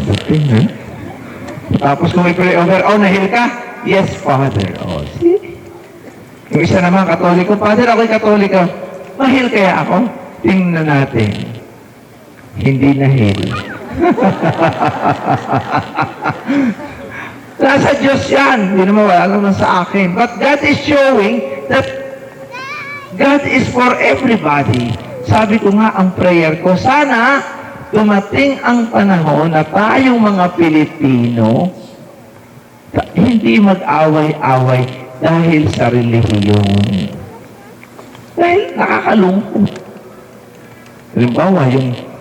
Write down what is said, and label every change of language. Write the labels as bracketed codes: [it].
[tl] Tingnan. Tapos kung may pray over, na-heal ka? [en] Yes, Father. See? [tl] Yung isa naman, Katoliko, Father, ako'y Katoliko. Ma-heal kaya ako? Tingnan natin. Hindi na-heal. Nasa Diyos yan. Hindi naman wala naman sa akin. [en] But God is showing that God is for everybody. [tl] Sabi ko nga ang prayer ko, sana dumating ang panahon na tayong mga Pilipino hindi mag-away-away dahil sa relihiyon. Dahil nakakalungkot. Halimbawa, yung